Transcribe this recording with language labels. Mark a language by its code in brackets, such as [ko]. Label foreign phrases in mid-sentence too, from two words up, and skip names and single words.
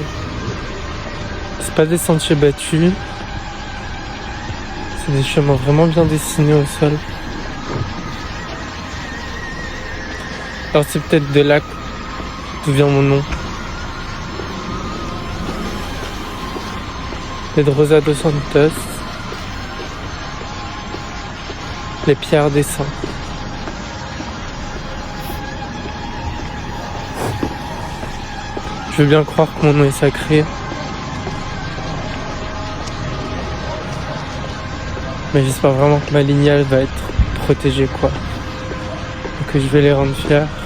[fr] C'est pas des sentiers battus, c'est des chemins vraiment bien dessinés au sol. Alors c'est peut-être de là d'où vient mon nom. Pedrosa dos Santos, les pierres des saints. Je veux bien croire que mon nom est sacré, mais j'espère vraiment que ma lignée va être protégée, quoi, et que je vais les rendre fiers.